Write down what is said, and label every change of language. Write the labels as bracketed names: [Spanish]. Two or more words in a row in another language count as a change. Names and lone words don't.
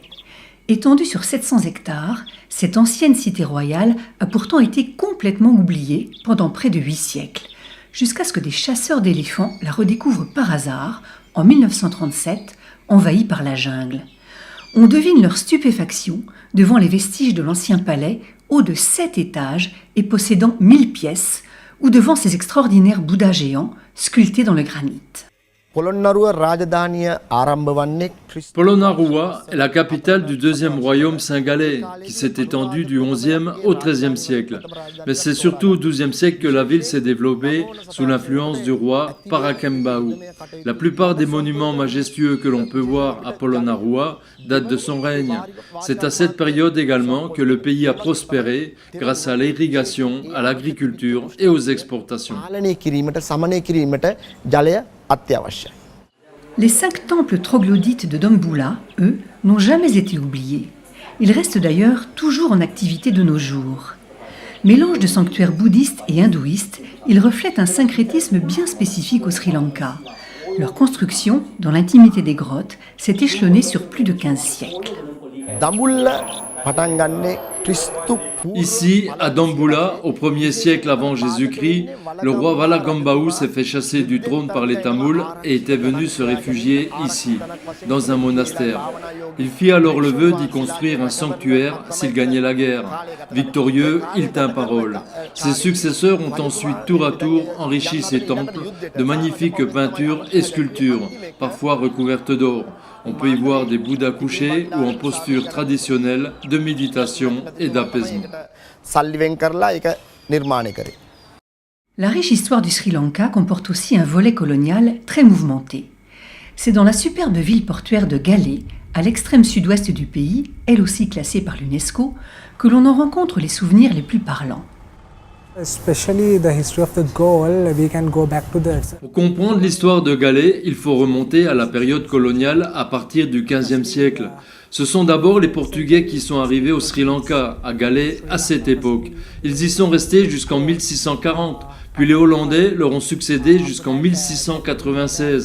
[French] Étendue sur 700 hectares, cette ancienne cité royale a pourtant été complètement oubliée pendant près de 8 siècles, jusqu'à ce que des chasseurs d'éléphants la redécouvrent par hasard en 1937, envahie par la jungle. On devine leur stupéfaction devant les vestiges de l'ancien palais haut de 7 étages et possédant 1000 pièces, ou devant ces extraordinaires Bouddhas géants sculptés dans le granit. [Sinhala] පොළොන්නරුව රාජධානිය ආරම්භ වන්නේ [French] Polonnaruwa est la capitale du deuxième royaume singalais, qui s'est étendu du XIe au XIIIe siècle. Mais c'est surtout au XIIe siècle que la ville s'est développée sous l'influence du roi Parakembau. La plupart des monuments majestueux que l'on peut voir à Polonnaruwa datent de son règne. C'est à cette période également que le pays a prospéré grâce à l'irrigation, à l'agriculture et aux exportations. [Sinhala] පාලනය කිරීමට සමනය කිරීමට ජලය අත්‍යවශ්‍යයි. [French] Les 5 temples troglodytes de Dambulla, eux, n'ont jamais été oubliés. Ils restent d'ailleurs toujours en activité de nos jours. Mélange de sanctuaires bouddhistes et hindouistes, ils reflètent un syncrétisme bien spécifique au Sri Lanka. Leur construction, dans l'intimité des grottes, s'est échelonnée sur plus de 15 siècles. [Sinhala] දඹුල්ල පටන් ගන්නේ ක්‍රිස්තු [French] Ici, à Dambulla, au 1er siècle avant Jésus-Christ, le roi Valagambau s'est fait chasser du trône par les Tamouls et était venu se réfugier ici, dans un monastère. Il fit alors le vœu d'y construire un sanctuaire s'il gagnait la guerre. Victorieux, il tint parole. Ses successeurs ont ensuite tour à tour enrichi ces temples de magnifiques peintures et sculptures, parfois recouvertes d'or. On peut y voir des Bouddhas couchés ou en posture traditionnelle de méditation et d'apaisement. [Sinhala] සල්ලි වෙන් කරලා ඒක නිර්මාණය කරේ. [French] La riche histoire du Sri Lanka comporte aussi un volet colonial très mouvementé. C'est dans la superbe ville portuaire de Galle, à l'extrême sud-ouest du pays, elle aussi classée par l'UNESCO, que l'on en rencontre les souvenirs les plus parlants. [English] Especially the history of the Gaul, we can go back to the... [French] Pour comprendre l'histoire de Galle, il faut remonter à la période coloniale à partir du XVe siècle. Ce sont d'abord les Portugais qui sont arrivés au Sri Lanka, à Galle, à cette époque. Ils y sont restés jusqu'en 1640, puis les Hollandais leur ont succédé jusqu'en 1696.